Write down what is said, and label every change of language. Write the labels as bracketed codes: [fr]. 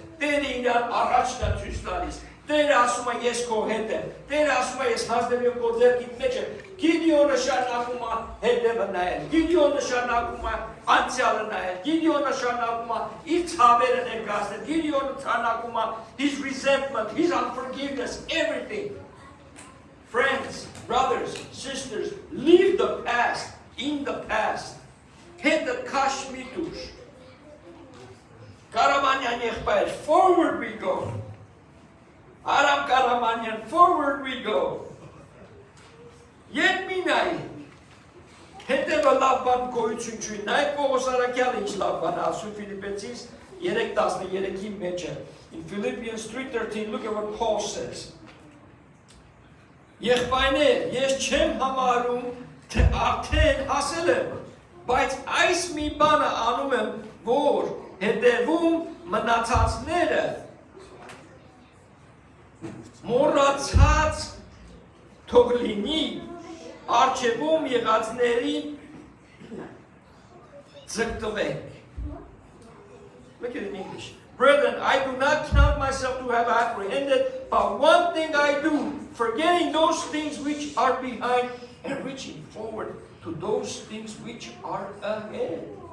[hy] Տերը իրար առաջ նա ցույց տալիս, Տերը ասում է ես քո հետ եմ, Տերը ասում է ես հանձնել եմ քո ձեռքիդ մեջ եմ, Գիդեոնը շարունակում է հետևը նայել, Գիդեոնը շարունակում է անցյալը նայել, Գիդեոնը շարունակում է իր ցավերը ներկայացնել, Գիդեոնը շարունակում է [en] his resentment, his unforgiveness, everything. Friends, brothers, sisters, leave the past in the past. [hy] Հետը քաշ մի դուր։ Karamanyan եղբայր, [en] forward we go. Aram Karamanyan, forward we go. [hy] Yet mi nai. Հետևը լավ բան գոյություն չունի։ Նայեք Պողոս Արաքյալը ինչ լավ բան ասում Ֆիլիպեցիս 3:13-ի մեջ է։ [en] In Philippians 3:13, look at what Paul says. [hy] Եղբայրներ, ես չեմ համարում, թե արդեն հասել եմ, բայց այս մի բանը անում եմ, որ հետևում մնացածները մոռացած թող լինի առջևում եղածներին ձգտվենք։ [en] Look at it in English. Brethren, I do not count myself to have apprehended, but one thing I do, forgetting those things which are behind and reaching forward to those things which are ahead.